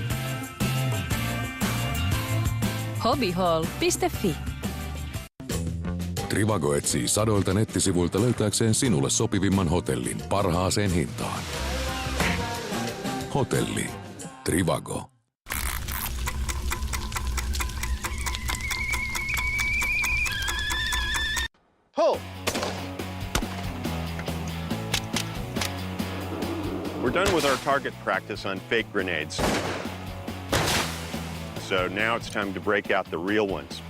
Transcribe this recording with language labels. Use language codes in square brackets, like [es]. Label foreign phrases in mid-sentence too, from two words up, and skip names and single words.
[fi] hobbyhall.fi. Trivago etsii sadoilta nettisivuilta löytääkseen sinulle sopivimman hotellin parhaaseen hintaan. Hotelli. Trivago. [en] Pull! We're done with our target practice on fake grenades. So now it's time to break out the real ones.